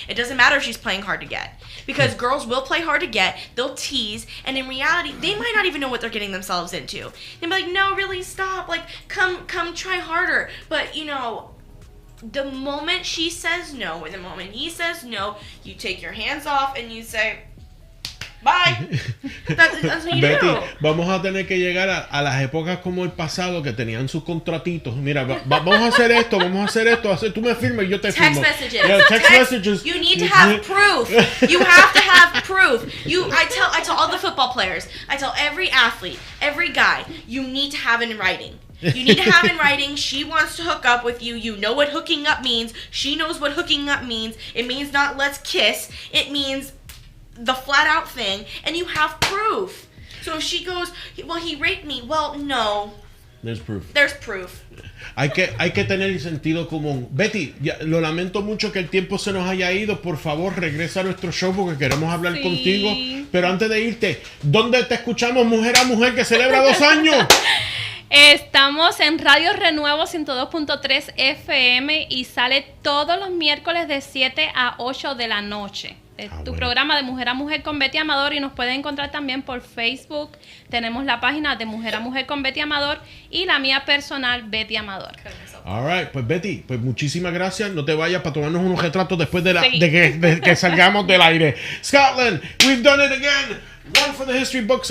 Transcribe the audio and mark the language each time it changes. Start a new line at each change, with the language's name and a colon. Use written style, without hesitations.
English: It doesn't matter if she's playing hard to get. Because girls will play hard to get, they'll tease, and in reality, they might not even know what they're getting themselves into. They'll be like, no, really, stop. Like, come try harder. But, you know, the moment she says no, and the moment he says no, you take your hands off and you say, bye. That's what you Betty, do.
Spanish: vamos a tener que llegar a las épocas como el pasado que tenían sus contratitos. Mira, vamos a hacer esto, tú me firmas y yo te
English: Text
Spanish: firmo.
English: messages. Yeah, text messages. You need to have proof. You have to have proof. I tell all the football players, I tell every athlete, every guy, you need to have it in writing. You need to have in writing, she wants to hook up with you. You know what hooking up means. She knows what hooking up means. It means not let's kiss. It means the flat out thing, and you have proof. So if she goes, well, he raped me. Well, no. There's proof. There's proof.
Spanish: Hay que tener sentido común. Betty, lo lamento mucho que el tiempo se nos haya ido. Por favor, regresa a nuestro show porque queremos hablar contigo. Pero antes de irte, ¿dónde te escuchamos, Mujer a Mujer, que celebra 2 años? Estamos en Radio Renuevo 102.3 FM y sale todos los miércoles de 7 a 8 de la noche. Tu programa de Mujer a Mujer con Betty Amador, y nos pueden encontrar también por Facebook. Tenemos la página de Mujer a Mujer con Betty Amador y la mía personal, Betty Amador.
English: All right,
Spanish: pues Betty, pues muchísimas gracias. No te vayas para tomarnos unos retratos después de que salgamos del aire.
English: Scotland, we've done it again. One for the history books.